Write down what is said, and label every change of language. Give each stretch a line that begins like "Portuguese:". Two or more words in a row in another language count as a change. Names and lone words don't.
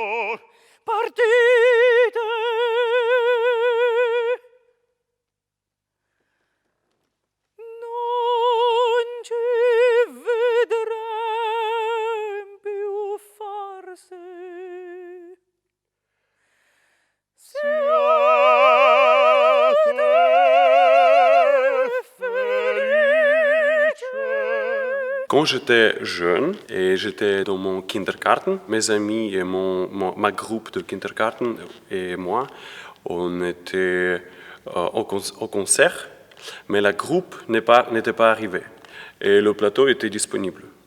Italian: Partite. Non ci vedrem più forse. siate felice.
French: Quand j'étais jeune et j'étais dans mon kindergarten, mes amis et ma groupe de kindergarten et moi, on était au concert, mais la groupe n'était pas arrivée et le plateau était disponible.